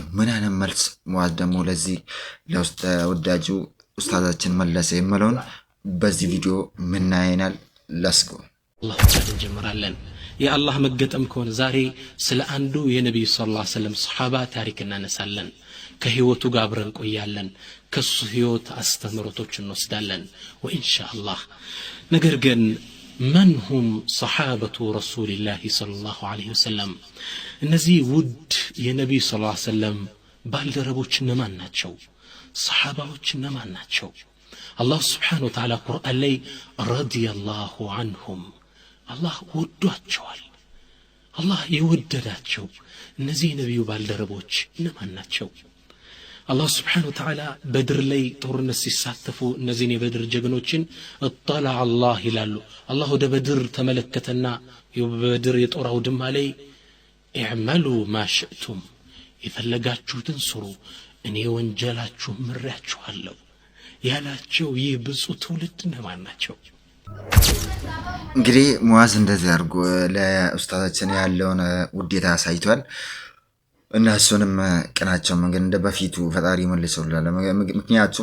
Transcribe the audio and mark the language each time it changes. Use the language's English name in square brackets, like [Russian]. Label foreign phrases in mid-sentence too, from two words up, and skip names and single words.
[Amharic] ምን አይነት መልስ ሙአዝ ደግሞ ለዚህ ለወዳጁ ኡስታዛችን መለሰ የምለውን በዚህ ቪዲዮ ምናየናል። ለስጎ አላህ እንጀምራለን። የአላህ መገጠም ከሆነ ዛሬ ስለ አንዱ የነብዩ [Arabic] صلى الله عليه وسلم [Amharic] ሱሐባ ታሪክ እናነሳለን። ከህይወቱ ጋር አብረን ቆያለን ከሱ ህይወት አስተምሮቶች እንወስዳለን ወኢንሻአላህ ነገር ግን [Arabic] من هم صحابة رسول الله صلى الله عليه وسلم [Amharic] እነዚህ ውድ የነብዩ [Arabic] صلى الله عليه وسلم [Amharic] ባልደረቦች እነማን ናቸው ሰሃባዎች እነማን ናቸው አላህ [Arabic] سبحانه وتعالى [Amharic] ቁርአን ላይ [Arabic] رضي الله عنهم [Amharic] አላህ ወዷቸዋል አላህ ይወደዳቸው እነዚህ ነብዩ ባልደረቦች እነማን ናቸው አላህ [Arabic] سبحانه وتعالى [Amharic] በድር ላይ ጦርነት ሲሳተፉ እነዚህን የበድር ጀግኖችን እጠላ አላህ ይላሉ አላህ ወደ በድር ተመለከተና የበድር የጦር አውድማ ላይ [Arabic] اعملوا ما شئتم [Amharic] የፈለጋችሁትን ስሩ እኔ ወንጀላችሁ ምሬያችኋለሁ ያላቸው ይህ ብፁዕ ትውልድ እነማን ናቸው እንግዲህ ሙአዝ እንደዚህ አድርጎ ለኡስታዛችን ያለውን ውዴታ አሳይቷል እና እሱንም ቀናቸው መንገድ እንደ በፊቱ ፈጣሪ መልሰውላል ምክንያቱም